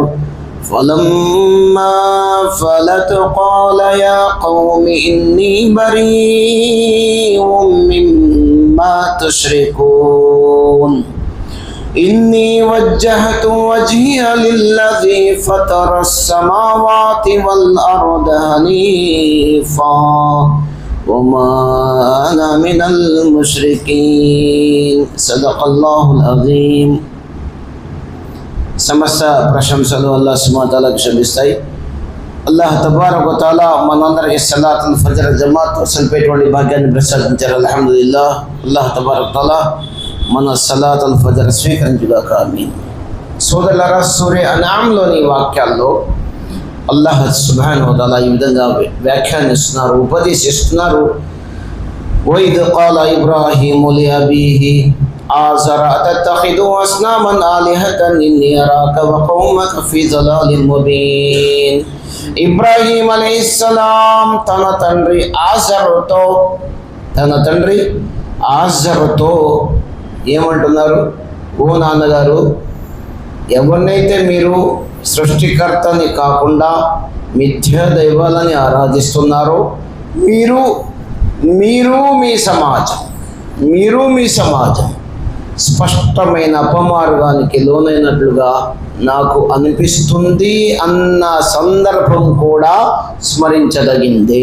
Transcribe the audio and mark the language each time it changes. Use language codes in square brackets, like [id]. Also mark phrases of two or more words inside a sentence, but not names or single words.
[ar] فلما فلت قال يا قوم إني بريء مما تشركون إني وجهت وجهي للذي فطر السماوات والأرض حنيفا وما أنا من المشركين صدق الله العظيم. [te] సమస్త ప్రశంసలు [ar] الله سبحانه وتعالى [te] లభిస్తాయి. [ar] الله تبارك وتعالى [te] మనందరికీ [ar] صلاة الفجر [te] జమాత్ సల్పేటువంటి భాగ్యాన్ని ప్రసాదించారు. [ar] الحمد لله. الله تبارك وتعالى [te] మన [ar] صلاة الفجر [te] స్వీకరించుగాక. ఆమీన్. సోదరులారా, సూరే అన్అమ్లోని వాక్యాల్లో [ar] الله سبحانه وتعالى [te] ఈ విధంగా వ్యాఖ్యానిస్తున్నారు, ఉపదేశిస్తున్నారు. [ar] وإذ قال إبراهيم لأبيه آزر أتتخذ أصناما آلهة إني أراك وقومك في ضلال مبين. [te] ఇబ్రాహీం [ar] عليه السلام [te] తన తండ్రి ఆజరుతో ఏమంటున్నారు? ఓ నాన్నగారు, ఎవరినైతే మీరు సృష్టికర్తని కాకుండా మిథ్యా దైవాలని ఆరాధిస్తున్నారో మీరు మీ సమాజం స్పష్టమైన అపమార్గానికి లోనైనట్లుగా నాకు అనిపిస్తుంది అన్న సందర్భం కూడా స్మరించదగిందే.